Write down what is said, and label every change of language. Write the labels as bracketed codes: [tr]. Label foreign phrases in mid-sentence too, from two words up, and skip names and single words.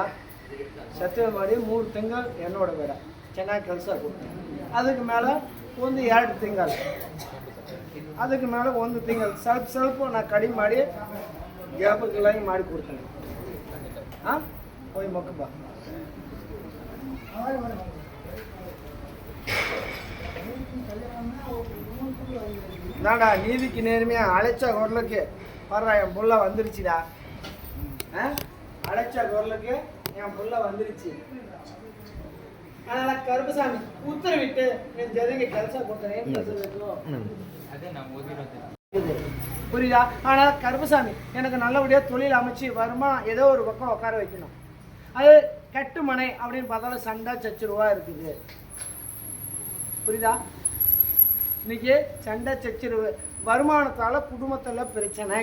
[kn] ಸತ್ಯ ಮಾಡಿ 3 ತಿಂಗಳು ಎಣ್ಣೆ ಹೊಡಬೇಡ, ಚೆನ್ನಾಗಿ ಕೆಲಸ ಕೊಡ್ತೀನಿ. ಅದಕ್ಕೆ ಮೇಲೆ 1-2 ತಿಂಗಳು, ಅದಕ್ಕೆ ಮೇಲೆ 1 ತಿಂಗಳು ಸ್ವಲ್ಪ ನಾ ಕಡಿಮೆ ಮಾಡಿ ಗ್ಯಾಪಕ್ಕೆಲ್ಲ ಮಾಡಿ ಕೊಡ್ತೀನಿ. ಹಾಂ ಹೋಯ್ ಮಕ್ಕ ಬಾ. [ta] நாடா நீதிக்கு நேர்மையா அழைச்ச குரலுக்கு வர்ற என் புள்ள வந்துருச்சுடா. அழைச்ச குரலுக்கு என் புள்ள வந்துருச்சு. அதனால கருப்பசாமி உத்தரவிட்டு என் ஜனங்க [kn] ಕೆಲಸ ಕೊಡ್ತಾನೆ. [ta] புரியுதா? ஆனால் கருப்பசாமி எனக்கு நல்லபடியாக தொழில் அமைச்சு வருமானம் ஏதோ ஒரு பக்கம் உட்கார வைக்கணும். அது கட்டுமனை அப்படின்னு பார்த்தாலும் சண்டை சச்சரவா இருக்குது. புரியுதா? இன்னைக்கு சண்டை சச்சரவு வருமானத்தால் குடும்பத்தில் பிரச்சனை.